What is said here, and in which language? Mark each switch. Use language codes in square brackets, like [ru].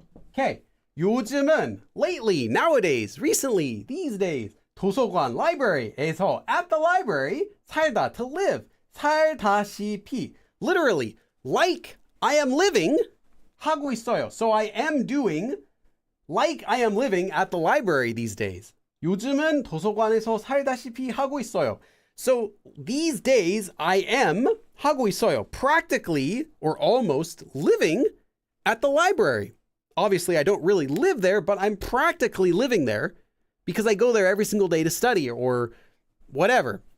[en] Okay, [ko] 요즘은 [en] lately, nowadays, recently, these days. [ko] 도서관, [en] library [ko] 에서, [en] at the library, [ko] 살다, [en] to live. [ko] 살다시피, [en] literally, like I am living, [ko] 하고 있어요. [en] So I am doing like I am living at the library these days. [ko] 요즘은 도서관에서 살다시피 하고 있어요. [en] So these days I am [ko] 하고 있어요. [en] Practically or almost living at the library. Obviously, I don't really live there, but I'm practically living there because I go there every single day to study or whatever.